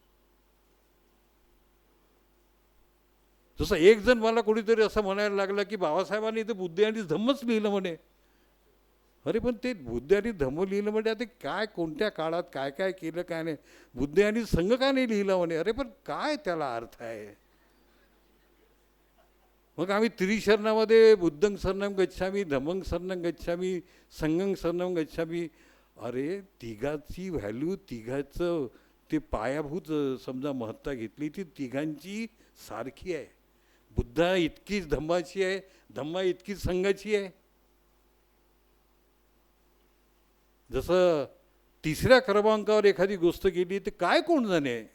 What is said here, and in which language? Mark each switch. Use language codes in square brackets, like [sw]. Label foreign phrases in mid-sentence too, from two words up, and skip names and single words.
[mr] जसं एक जण मला कोणीतरी असं म्हणायला लागला की बाबासाहेबांनी ते बुद्ध आणि धम्मच लिहिलं म्हणे. अरे पण ते बुद्ध आणि धम्म लिहिलं म्हणजे आता काय कोणत्या काळात काय काय केलं काय नाही. बुद्ध आणि संघ का नाही लिहिलं म्हणे. अरे पण काय त्याला अर्थ आहे. मग आम्ही त्रिशरणामध्ये [pi] बुद्धं शरणं गच्छामी, धम्मं शरणं गच्छामी, संघं शरणं गच्छामी. [mr] अरे तिघाची व्हॅल्यू, तिघाचं ते पायाभूत समजा महत्ता घेतली ती तिघांची सारखी आहे. बुद्धा इतकीच धम्माची आहे, धम्मा इतकीच संघाची आहे. जसं तिसऱ्या क्रमांकावर एखादी गोष्ट केली तर काय कोण जाणे.